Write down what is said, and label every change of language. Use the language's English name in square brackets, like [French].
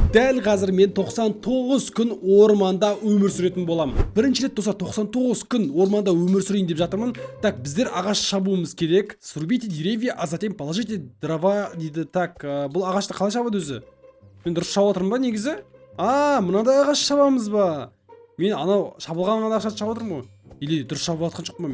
[Kazakh] Дәл қазір мен 99 күн орманда өмір сүретін боламын. Бірінші рет достар 99 күн орманда өмір сүрейін деп жатырмын. Так, біздер ағаш шабуымыз керек. [Russian] Срубите деревья, а затем положите дрова дейді. [Kazakh] Так, бұл ағашты қалай шабады өзі? Мен дұрыс шабып отырмын ба негізі? Мынандай ағаш шабамыз ба? Мен анау шабылған ағашты шабып отырмын ғой. Или дұрыс шабып жатқан жоқпын ба?